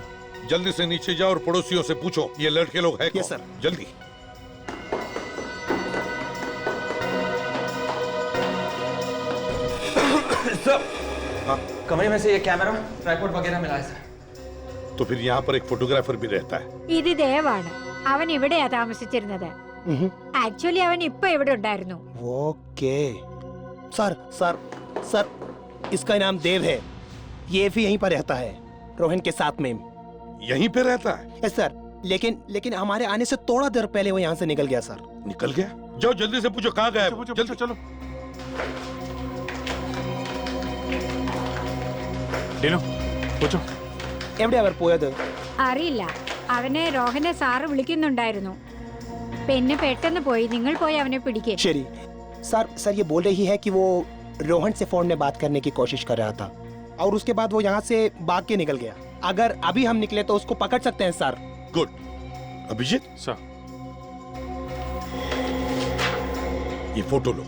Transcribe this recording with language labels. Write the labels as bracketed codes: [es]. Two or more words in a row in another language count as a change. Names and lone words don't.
[hi] जल्दी से नीचे जाओ और पड़ोसियों से पूछो ये लड़के लोग हैं कौन? [en] yes sir. [hi] जल्दी. हाँ. कमरे में से ये [en] camera tripod [hi] वगैरह मिला है सर. तो फिर यहाँ पर एक फोटोग्राफर भी रहता है. [ml] ഇത് ദേവാണ്. അവൻ ഇവിടെയാ താമസിച്ചിരുന്നത്. ആക്ച്വലി അവൻ ഇപ്പൊ ഇവിടെ ഉണ്ടായിരുന്നു. [hi] ओके. सर सर सर इसका नाम देव है. ये भी यहीं पर रहता है रोहन के साथ में. यहीं पे रहता है? [en] yes sir. [hi] लेकिन हमारे आने से थोड़ा देर पहले वो यहाँ से निकल गया सर. निकल गया? जाओ जल्दी से पूछो कहाँ गया. जल्दी चलो. डिनो पूछो. [ml] എവിടെ അവർ പോയത്? അറിയില്ല. അവനെ രോഹനെ സാറ് വിളിക്കുന്നുണ്ടായിരുന്നു. പിന്നെ പെട്ടെന്ന് പോയി. നിങ്ങൾ പോയി അവനെ പിടിക്കേ. शरी. [hi] सर ये बोल रही है कि वो रोहन से फोन में बात करने की कोशिश कर रहा था और उसके बाद वो यहाँ से भाग के निकल गया. अगर अभी हम निकले तो उसको पकड़ सकते हैं सर. गुड. अभिजीत सर. ये फोटो लो.